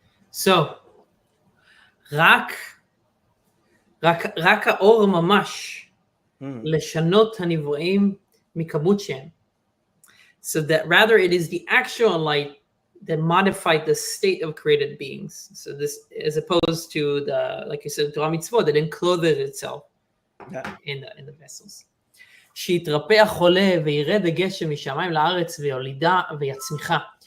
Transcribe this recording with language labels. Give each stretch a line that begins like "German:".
Hebrew: So, רק האור ממש לשנות הנבראים מכמות שהם.
English: So that rather it is the actual light that modified the state of created beings. So this, as opposed to the, like you said, Torah mitzvot, that enclothed itself in the vessels.
Hebrew: שיתרפא החולה וירד הגשם משמיים לארץ ויולידה ויצמיחה.